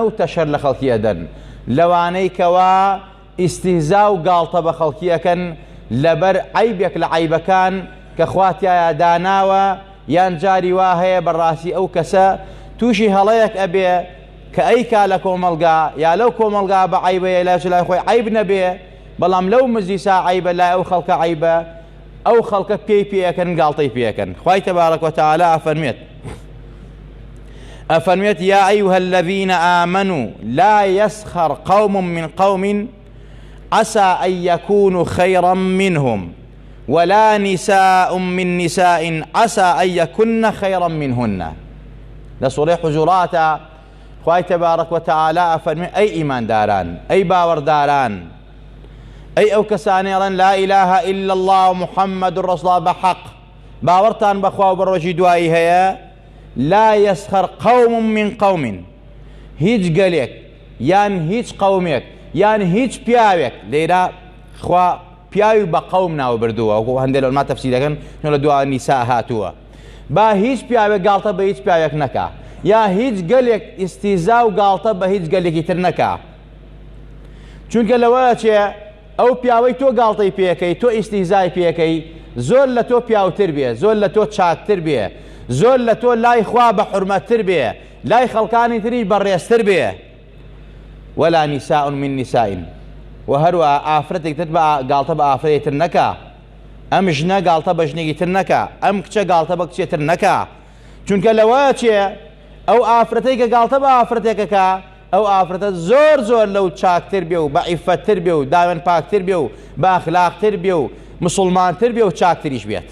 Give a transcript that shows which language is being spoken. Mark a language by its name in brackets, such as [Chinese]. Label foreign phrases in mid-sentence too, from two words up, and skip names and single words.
[Central Kurdish] و تەشەر لە خەڵکی ئەدەن، لەوانەی کەوا ئیستیهزا و گاڵتە بە خەڵکیەکەن لەبەر عەیبێک لە عەیبەکان کە خوا تایە داناوە، یان جاری وا هەیە بەڕاستی ئەو کەسە تووشی هەڵەیەک ئەبێ کە ئەیکا لە کۆمەڵگا یا لەو کۆمەڵگا بە عەیبەیە لای خۆی عەیب نەبێ، بەڵام لەو مجلیسا عەیبە، لای ئەو خەڵکە عەیبە، ئەو خەڵکە پێی پێەکەن، گاڵتەی پێەکەن. خوای تەبارەک و تەعالا ئەفەرمێت [Arabic] یا ئەیها الذین آمنوا لا يسخر قوم من قوم عسى أن يكونوا خيرا منهم ولا نساء من نساء عسى أن يكن خيرا منهن. لسورة حجرات [Central Kurdish] خوای تبارک و تعالی ئەفەرمێت ئەی ئیمانداران، ئەی باوەڕداران، ئەی ئەو کەسانێڵن [Arabic] لا إله إلا الله محمد رسول الله [Central Kurdish] بەحەق باوەڕتان بەخوا و بە ڕۆژی دوایی هەیە. [Arabic] لا يسخر قوم من قوم، [Central Kurdish] هیچ گەلێک یان هیچ قەومێک یان هیچ پیاوێک، لێرە خوا پیاوی بە قەوم ناو بردووە، وەکو هەندێک لەڵما تەفسیرەکەن لە دوا نیسا هاتووە. با هیچ پیاوێک گاڵتە بە هیچ پیاوێک نەکا، یا هیچ گەلێک ئیستیهزا و گاڵتە بە هیچ گەلێکی تر نەکا. چونکە لەوەیە چێ ئەو پیاوەی تۆ گاڵتەی پێەکەی، تۆ ئیستیهزای پێەکەی، زۆر لە تۆ پیاوتر بێ، زۆر لە تۆ چاکتر بێ، زۆر لە تۆ لای خوا بە حورمەتتر بێ، لای خەڵکانی تری بەڕێزتر بێ. [Arabic] ولا نساء من نساء، [Central Kurdish] و هەروە ئافرەتێکتر گاڵتە بە ئافرەتێکتر نەکا، ئەم ژنە گاڵتە بە ژنێکی تر نەکا، ئەم کچە گاڵتە بە کچێتر نەکا. چونکە لەوەیە چێ ئەو ئافرەتەی کە گاڵتە بە ئافرەتێکەکە، ئەو ئافرەتە زۆر زۆر لەو چاکتر بێ و بە عیفەتتر بێ و داوێن پاکتر بێ و بە ئەخلاقتر بێ و مسلمانتر بێ و چاکتریش بێت.